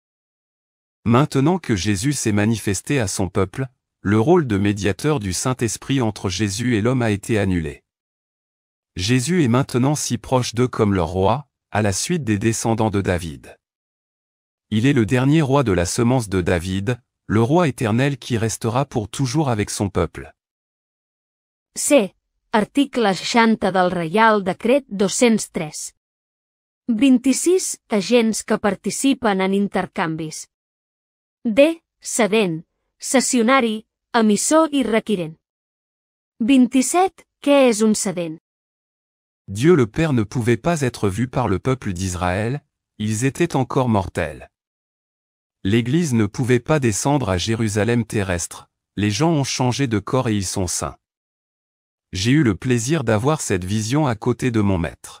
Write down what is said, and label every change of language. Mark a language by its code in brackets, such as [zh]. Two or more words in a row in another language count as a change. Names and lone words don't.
[fr] Maintenant que Jésus s'est manifesté à son peuple, le rôle de médiateur du Saint-Esprit entre Jésus et l'homme a été annulé. Jésus est maintenant si proche d'eux comme leur roi, à la suite des descendants de David. Il est le dernier roi de la semence de David, le roi éternel qui restera pour toujours avec son peuple. [ca] C. Article 60 del Reial Decret 203. 26 agents que participen en intercanvis. D. Cedent, cessionari, emissor i requirent. 27. Què és un cedent? [fr] Dieu le Père ne pouvait pas être vu par le peuple d'Israël, ils étaient encore mortels. L'Église ne pouvait pas descendre à Jérusalem terrestre, les gens ont changé de corps et ils sont saints. J'ai eu le plaisir d'avoir cette vision à côté de mon maître.